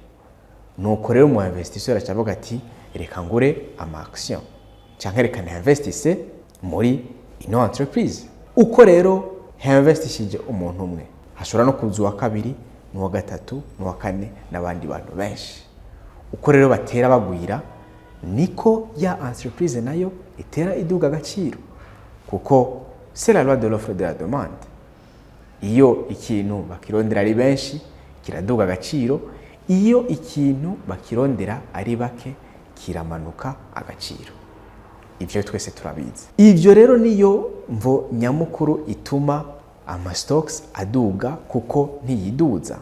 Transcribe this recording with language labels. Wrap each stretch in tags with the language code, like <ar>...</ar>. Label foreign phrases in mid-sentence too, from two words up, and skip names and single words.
<rn>Nuko rero mu investisseur acavuga ati reka ngure ama action canke reka investisse muri ino entreprise. Uko rero investishije umuntu umwe hashobora no kuza uwa kabiri n'uwa gatatu n'uwa kane n'abandi bantu benshi. Uko rero batera bagwira niko ya entreprise nayo itera iduga agaciro, kuko</rn> <fr>c'est la loi de l'offre de la demande.</fr> <rn>Iyo ikintu bakirondera ari benshi kiraduga agaciro, iyo ikintu bakirondera ari bake kiramanuka agaciro. Ivyo twese turabizi. Ivyo rero niyo mvo nyamukuru ituma ama stocks aduga, kuko ntiyiduza.</rn>